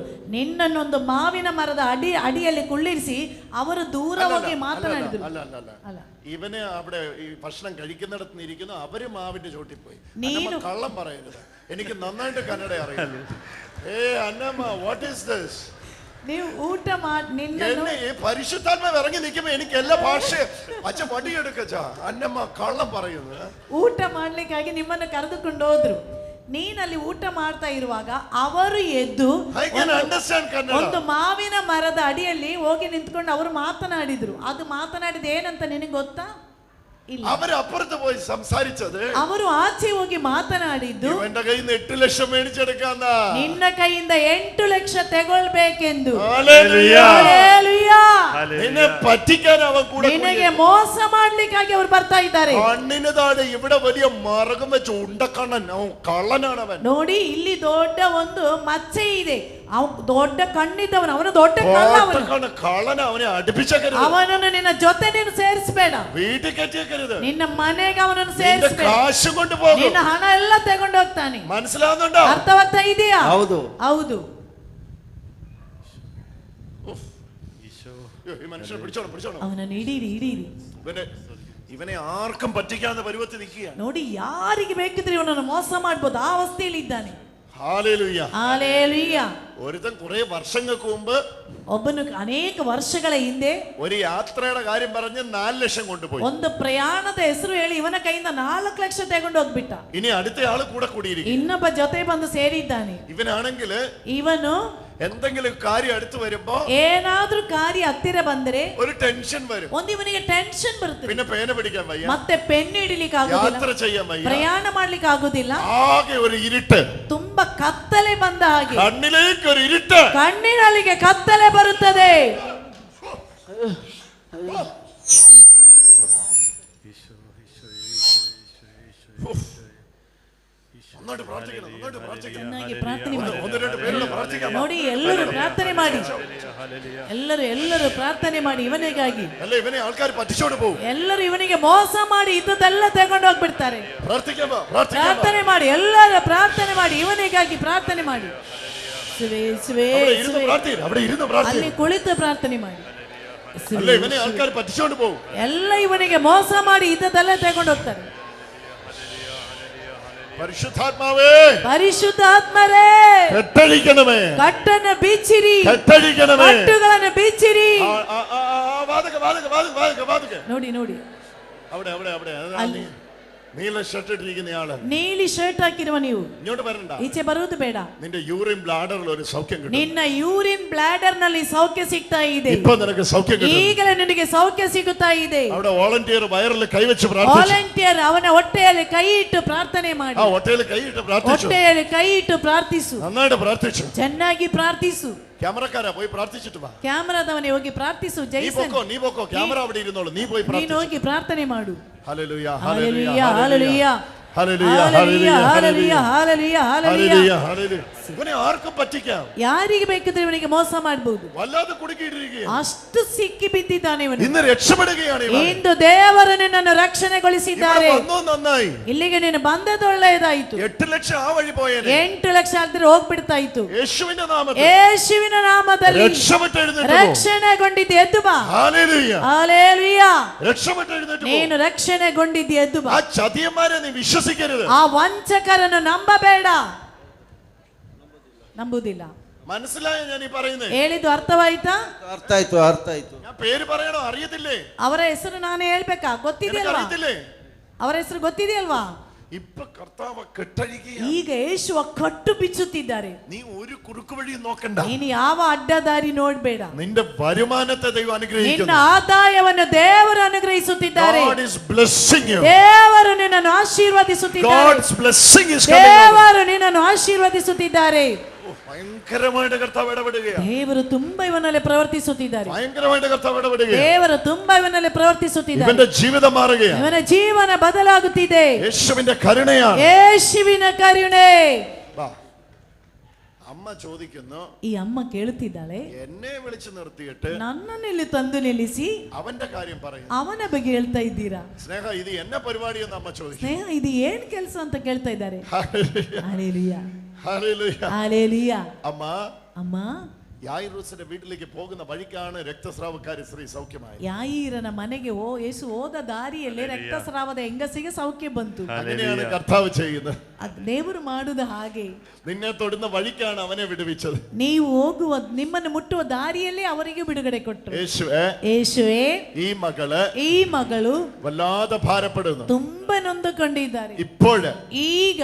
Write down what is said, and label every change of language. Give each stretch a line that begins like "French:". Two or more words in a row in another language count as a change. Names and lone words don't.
Kannada: ನಿನ್ನನ್ನೊಂದು ಮಾವಿನ ಮರದ ಅಡಿಯಲ್ಲಿ ಕುಳ್ಳಿರಿಸಿ ಅವರು ದೂರ ಹೋಗಿ ಮಾತನಾಡಿದ್ರು.
Malayalam: അല്ല, ഇവന് അവിടെ ഈ ഭക്ഷണം കഴിക്കുന്നിടത്ത് ഇരിക്കുന്നു, അവര് മാവിന്റെ ചോട്ടിൽ പോയി. കള്ളം പറയരുത്, എനിക്ക് നന്നായിട്ട് കന്നഡ അറിയാം. അന്നമ്മ,
English: What is this?
Kannada: ನೀವು ಊಟ ಮಾಡಿ
Malayalam: പരിശുദ്ധാത്മാവ് ഇറങ്ങി നിൽക്കുമ്പോ എനിക്ക് എല്ലാ ഭാഷയും അച്ഛൻ പടിയെടുക്കച്ച. അന്നമ്മ കള്ളം പറയുന്നത്.
Kannada: ಊಟ ಮಾಡ್ಲಿಕ್ಕಾಗಿ ನಿಮ್ಮನ್ನು ಕರೆದುಕೊಂಡು ಹೋದ್ರು. ನೀನಲ್ಲಿ ಊಟ ಮಾಡ್ತಾ ಇರುವಾಗ ಅವರು ಎದ್ದು ಒಂದು ಮಾವಿನ ಮರದ ಅಡಿಯಲ್ಲಿ ಹೋಗಿ ನಿಂತ್ಕೊಂಡು ಅವರು ಮಾತನಾಡಿದ್ರು. ಅದು ಮಾತನಾಡಿದ ಏನಂತ ನಿನಗೆ ಗೊತ್ತಾ?
Malayalam: അവർ അപ്പുറത്ത് പോയി സംസാരിച്ചത്,
Kannada: ಅವರು ಆಚೆ ಹೋಗಿ ಮಾತನಾಡಿದ್ದು,
Malayalam: എന്റെ കയ്യിൽ നിന്ന് 8 ലക്ഷം മേടിച്ചെടുക്കാന്ന,
Kannada: ನಿನ್ನ ಕೈಯಿಂದ 8 ಲಕ್ಷ ತಗೊಳ್ಬೇಕೆಂದು.
Malayalam: നിന്നെ പറ്റിക്കാൻ അവൻ കൂടെ,
Kannada: ನಿನಗೆ ಮೋಸ ಮಾಡ್ಲಿಕ್ಕಾಗಿ ಅವರು ಬರ್ತಾ ಇದ್ದಾರೆ.
Malayalam: കണ്ണിന് താഴെ ഇവിടെ വലിയ മറകം വെച്ച് ഉണ്ടക്കണ്ണൻ, അവൻ കള്ളനാണ് അവൻ.
Kannada: ನೋಡಿ, ಇಲ್ಲಿ ದೊಡ್ಡ ಒಂದು ಮಚ್ಚೆ ಇದೆ. ದೊಡ್ಡ ಕಣ್ಣಿದ್ದವನು, ಅವನು ದೊಡ್ಡ ಕಳ್ಳನ. ಅವನೇ അടുപ്പിച്ചേക്കരുത്. ಅವನನ್ನು ನಿನ್ನ ಜೊತೆ ನೀನು ಸೇರಿಸಬೇಡ.
Malayalam: വീട്ടിൽ കയറ്റിയേക്കരുത്.
Kannada: ನಿನ್ನ ಮನೆಗೆ ಅವನನ್ನು ಸೇರಿಸಬೇಡ.
Malayalam: കാശ് കൊണ്ടുപോകും.
Kannada: ನಿನ್ನ ಹಣ ಎಲ್ಲ ತಗೊಂಡು ಹೋಗ್ತಾನೆ.
Malayalam: മനസ്സിലാവുന്നുണ്ടോ?
Kannada: ಅರ್ಥವಾಗ್ತಾ ಇದೆಯಾ? ಹೌದು ಹೌದು.
Malayalam: മനുഷ്യനെ പിടിച്ചോണം.
Kannada: ಅವನನ್ನು ಹಿಡೀರಿ.
Malayalam: ഇവനെ ആർക്കും പറ്റിക്കാവുന്ന പരുവത്തിൽ നിൽക്കുക.
Kannada: ನೋಡಿ, ಯಾರಿಗೆ ಬೇಕಿದ್ರೆ ಇವನನ್ನು ಮೋಸ ಮಾಡಬಹುದು, ಆ ಅವಸ್ಥೆಯಲ್ಲಿ ಇದ್ದಾನೆ.
Malayalam: ഹല്ലേലൂയ. ഹല്ലേലൂയ. ഒരുത്തൻ കുറെ വർഷങ്ങൾക്ക് മുമ്പ്,
Kannada: ಒಬ್ಬನು ಅನೇಕ ವರ್ಷಗಳ ಹಿಂದೆ
Malayalam: ഒരു യാത്രയുടെ കാര്യം പറഞ്ഞ് 4 ലക്ഷം കൊണ്ടുപോയി.
Kannada: ಒಂದು ಪ್ರಯಾಣದ ಹೆಸರು ಹೇಳಿ ಇವನ ಕೈಯಿಂದ 4 ಲಕ್ಷ ತಗೊಂಡು ಹೋಗ್ಬಿಟ್ಟ.
Malayalam: ഇനി അടുത്ത ആള് കൂടെ കൂടിയിരിക്കും.
Kannada: ಇನ್ನೊಬ್ಬ ಜೊತೆ ಬಂದು ಸೇರಿದ್ದಾನೆ.
Malayalam: ഇവനാണെങ്കിൽ
Kannada: ಇವನು
Malayalam: എന്തെങ്കിലും കാര്യം അടുത്ത് വരുമ്പോ,
Kannada: ಏನಾದ್ರೂ ಕಾರ್ಯ ಹತ್ತಿರ ಬಂದ್ರೆ
Malayalam: ഒരു ടെൻഷൻ വരും.
Kannada: ಒಂದು ಇವನಿಗೆ ಟೆನ್ಷನ್ ಬರುತ್ತೆ.
Malayalam: പിന്നെ പേന പിടിക്കാൻ വയ്യ,
Kannada: ಮತ್ತೆ ಪೆನ್ ಹಿಡಿಲಿಕ್ಕೆ ಆಗುದಿಲ್ಲ,
Malayalam: യാത്ര ചെയ്യാൻ വയ്യ,
Kannada: ಪ್ರಯಾಣ ಮಾಡ್ಲಿಕ್ಕೆ ಆಗುದಿಲ್ಲ.
Malayalam: ആകെ ഒരു ഇരുട്ട്,
Kannada: ತುಂಬಾ ಕತ್ತಲೆ ಬಂದ ಹಾಗೆ,
Malayalam: കണ്ണിലേക്ക് ഒരു ഇരുട്ട്,
Kannada: ಕಣ್ಣಿನಲ್ಲಿಗೆ ಕತ್ತಲೆ ಬರುತ್ತದೆ. ಚೆನ್ನಾಗಿ ಪ್ರಾರ್ಥನೆ ಮಾಡಿ. ನೋಡಿ, ಎಲ್ಲರೂ ಪ್ರಾರ್ಥನೆ ಮಾಡಿ, ಎಲ್ಲರೂ ಪ್ರಾರ್ಥನೆ ಮಾಡಿ ಇವನಿಗಾಗಿ. ಎಲ್ಲರೂ ಇವನಿಗೆ ಮೋಸ ಮಾಡಿ ಇದ್ದದೆಲ್ಲ ತಗೊಂಡು ಹೋಗ್ಬಿಡ್ತಾರೆ. ಪ್ರಾರ್ಥನೆ ಮಾಡಿ, ಎಲ್ಲರೂ ಪ್ರಾರ್ಥನೆ ಮಾಡಿ, ಇವನಿಗಾಗಿ ಪ್ರಾರ್ಥನೆ ಮಾಡಿ. ಅಲ್ಲಿ ಕುಳಿತು ಪ್ರಾರ್ಥನೆ ಮಾಡಿ. ಎಲ್ಲ ಇವನಿಗೆ ಮೋಸ ಮಾಡಿ ಇದ್ದದೆಲ್ಲ ತಗೊಂಡು ಹೋಗ್ತಾರೆ.
Malayalam: പരിശുദ്ധാത്മാവേ, പരിശുദ്ധാത്മരേ, കെട്ടഴിക്കണമേ,
Kannada: ಕಟ್ಟನ್ನೆ ಬಿಚ್ಚಿರಿ,
Malayalam: കെട്ടഴിക്കണമേ,
Kannada: ಕಟ್ಟುಗಳೆ ಬಿಚ್ಚಿರಿ.
Malayalam: വാതുക.
Kannada: ನೋಡಿ
Malayalam: അവിടെ നീല ഷർട്ട് ഇട്ടിരിക്കുന്നയാള്,
Kannada: ನೀಲಿ ಶರ್ಟ್ ಹಾಕಿರುವ ನೀವು
Malayalam: ഇങ്ങോട്ട് വരണ്ട.
Kannada: ಈಚೆ ಬರುವುದು ಬೇಡ.
Malayalam: നിന്റെ
English: urine bladder
Malayalam: ഒരു സൗഖ്യം കിട്ടും.
Kannada: ನಿನ್ನ
English: urine bladder
Kannada: ನಲ್ಲಿ ಸೌಖ್ಯ ಸಿಗ್ತಾ ಇದೆ.
Malayalam: ഇപ്പോ നിനക്ക് സൗഖ്യം കിട്ടും.
Kannada: ಈಗಲೇ ನಿನಗೆ ಸೌಖ್ಯ ಸಿಗುತ್ತಾ ಇದೆ.
Malayalam: അവിടെ വോളണ്ടിയർ വയറിൽ കൈവച്ച് പ്രാർത്ഥിച്ചു.
Kannada: ವಾಲಂಟಿಯರ್ ಅವನ ಹೊಟ್ಟೆಯಲ್ಲಿ ಕೈ ಇಟ್ಟು ಪ್ರಾರ್ಥನೆ ಮಾಡಿ. ആ ಹೊಟ್ಟೆಯಲ್ಲಿ ಕೈ ಇಟ್ಟು പ്രാർത്ഥിച്ചു. ಹೊಟ್ಟೆಯಲ್ಲಿ ಕೈ ಇಟ್ಟು ಪ್ರಾರ್ಥಿಸು.
Malayalam: നന്നായിട്ട് പ്രാർത്ഥിച്ചു.
Kannada: ಚೆನ್ನಾಗಿ ಪ್ರಾರ್ಥಿಸು.
Malayalam: ക്യാമറക്കാരാ പോയി പ്രാർത്ഥിച്ചിട്ട് വാ.
Kannada: ಕ್ಯಾಮರಾದವನೇ ಹೋಗಿ ಪ್ರಾರ್ಥಿಸು. ಜೈಸನ್
Malayalam: നീ പോക്കോ ക്യാമറ അവിടെ ഇരുന്നോളൂ. നീ പോയി പ്രാർത്ഥിച്ചു.
Kannada: ನೀನು ಹೋಗಿ ಪ್ರಾರ್ಥನೆ ಮಾಡು.
Malayalam: ഹല്ലേലൂയ ഹല്ലേലൂയ ഹല്ലേലൂയ ഹല്ലേലൂയ ഹല്ലേലൂയ ഹല്ലേലൂയ ഹല്ലേലൂയ ഹല്ലേലൂയ ഹല്ലേലൂയ ഹല്ലേലൂയ. ഇവനെ ആർക്കും പറ്റിക്കാം.
Kannada: ಯಾರಿಗೆ ಬೇಕಿದ್ರೆ ಇವನಿಗೆ ಮೋಸ ಮಾಡಬಹುದು.
Malayalam: വല്ലാതെ കുടുക്കിയിട്ടിരിക്കുകയാണ്.
Kannada: ಅಷ್ಟು ಸಿಕ್ಕಿ ಬಿದ್ದಿದ್ದಾನೆ ಇವನು.
Malayalam: ഇന്ന് രക്ഷപ്പെടുകയാണ് ഇവൻ.
Kannada: ಇಂದು ದೇವರು ನಿನ್ನನ್ನು ರಕ್ಷಣೆಗೊಳಿಸಿದ್ದಾರೆ.
Malayalam: നന്നായി.
Kannada: ಇಲ್ಲಿಗೆ ನೀನು ಬಂದದ್ದು ಒಳ್ಳೆಯದಾಯಿತು.
Malayalam: 8 ಲಕ್ಷ ಆ വഴി പോയേനെ.
Kannada: 8 ಲಕ್ಷ ಆಗಿದ್ರೆ ಹೋಗ್ಬಿಡ್ತಾ ಇತ್ತು.
Malayalam: യേശുവിന്റെ നാമത്തിൽ
Kannada: ಯೇಸುವಿನ ನಾಮದಲ್ಲಿ
Malayalam: രക്ഷപ്പെട്ട് എഴുന്നേറ്റ് പോ.
Kannada: ರಕ್ಷಣೆಗೊಂಡಿದ್ದೆ ಎದ್ದು ಬಾ.
Malayalam: ഹല്ലേലൂയ ഹല്ലേലൂയ. രക്ഷപ്പെട്ട് എഴുന്നേറ്റ് പോ.
Kannada: ನೀನು ರಕ್ಷಣೆಗೊಂಡಿದ್ದೆ ಎದ್ದು ಬಾ.
Malayalam: ആ ചതിയന്മാരെ നീ വിശ്വസിക്കരുത്.
Kannada: ಆ ವಂಚಕರನ್ನು ನಂಬಬೇಡ. ನಂಬುವುದಿಲ್ಲ.
Malayalam: മനസ്സിലായോ ഞാൻ ഈ പറയുന്നത്?
Kannada: ಹೇಳಿದ್ದು ಅರ್ಥವಾಯ್ತಾ? ಅರ್ಥಾಯ್ತು.
Malayalam: ഞാൻ പേര് പറയണോ? അറിയത്തില്ലേ?
Kannada: ಅವರ ಹೆಸರು ನಾನೇ ಹೇಳ್ಬೇಕಾ? ಗೊತ್ತಿದೆಯಲ್ವಾ?
Malayalam: അറിയത്തില്ലേ?
Kannada: ಅವರ ಹೆಸರು ಗೊತ್ತಿದೆಯಲ್ವಾ?
Malayalam: ഇപ്പൊ കർത്താവ് കെട്ടഴിക്കുക.
Kannada: ಈಗ ಯೇಸುವ ಕಟ್ಟು ಬಿಚ್ಚುತ್ತಿದ್ದಾರೆ.
Malayalam: നീ ഒരു കുറുക്കു വഴി നോക്കണ്ട.
Kannada: ನೀನು ಯಾವ ಅಡ್ಡದಾರಿ ನೋಡ್ಬೇಡ.
Malayalam: നിന്റെ വരുമാനത്തെ ദൈവം അനുഗ്രഹിക്കുന്നു.
Kannada: ನಿನ್ನ ಆದಾಯವನ್ನು ದೇವರು ಅನುಗ್ರಹಿಸುತ್ತಿದ್ದಾರೆ.
English: God is blessing you.
Kannada: ದೇವರು ನಿನ್ನನ್ನು ಆಶೀರ್ವದಿಸುತ್ತಿದ್ದಾರೆ.
English: God's blessing is coming.
Kannada: ದೇವರು ನಿನ್ನನ್ನು ಆಶೀರ್ವದಿಸುತ್ತಿದ್ದಾರೆ.
Malayalam: ഭയങ്കരമായിട്ട് കർത്താവ് ഇടപെടുകയാണ്.
Kannada: ದೇವರು ತುಂಬಾ ಇವನಲ್ಲಿ ಪ್ರವರ್ತಿಸುತ್ತಿದ್ದಾರೆ.
Malayalam: ഭയങ്കരമായിട്ട് കർത്താവ് ഇടപെടുകയാണ്.
Kannada: ದೇವರು ತುಂಬಾ ಇವನಲ್ಲಿ ಪ್ರವರ್ತಿಸುತ್ತಿದ್ದಾರೆ.
Malayalam: ഇവന്റെ ജീവിതം മാറുകയാണ്.
Kannada: ಇವನ ಜೀವನ ಬದಲಾಗುತ್ತಿದೆ.
Malayalam: യേശുവിന്റെ കരുണയാണ്.
Kannada: ಯೇಸುವಿನ ಕರುಣೆ.
Malayalam: അമ്മ ചോദിക്കുന്നു,
Kannada: ಈ ಅಮ್ಮ ಕೇಳುತ್ತಿದ್ದಾಳೆ,
Malayalam: എന്നെ വിളിച്ചു നിർത്തിയിട്ട്
Kannada: ನನ್ನನ್ನು ಇಲ್ಲಿ ತಂದು ನಿಲ್ಲಿಸಿ
Malayalam: അവന്റെ കാര്യം പറയുന്നു.
Kannada: ಅವನ ಬಗ್ಗೆ ಹೇಳ್ತಾ ಇದ್ದೀರಾ?
Malayalam: സ്നേഹ ഇത് എന്നെ പരിപാടി എന്ന് അമ്മ ചോദിച്ചു.
Kannada: ಸ್ನೇಹ ಇದು ಏನ್ ಕೆಲಸ ಅಂತ ಕೇಳ್ತಾ ಇದ್ದಾರೆ.
Malayalam: ഹല്ലേലൂയ ഹല്ലേലൂയ ഹല്ലേലൂയ. അമ്മ യായിറൂസിന്റെ വീട്ടിലേക്ക് പോകുന്ന വഴിക്കാണ് രക്തസ്രാവക്കാരി സ്ത്രീ സൗഖ്യമായി.
Kannada: ಯಾಯಿರನ ಮನೆಗೆ ಯೇಸು ಹೋದ ದಾರಿಯಲ್ಲಿ ರಕ್ತಸ್ರಾವದ ಹೆಂಗಸಿಗೆ ಸೌಖ್ಯ ಬಂತು.
Malayalam: അങ്ങനെയാണ് കർത്താവ് ചെയ്യുന്നത്.
Kannada: ದೇವರು ಮಾಡುವುದು ಹಾಗೆ.
Malayalam: നിന്നെ തൊടുന്ന വഴിക്കാണ് അവനെ വിടുവിച്ചത്.
Kannada: ನೀವು ಹೋಗುವ ನಿಮ್ಮನ್ನು ಮುಟ್ಟುವ ದಾರಿಯಲ್ಲಿ ಅವರಿಗೆ ಬಿಡುಗಡೆ ಕೊಟ್ಟರು.
Malayalam: യേശുവേ ഈ മകള് വല്ലാതെ ഭാരപ്പെടുന്നു.
Kannada: ತುಂಬಾ ನೊಂದುಕೊಂಡಿದ್ದಾರೆ.
Malayalam: ഇപ്പോഴ്
Kannada: ಈಗ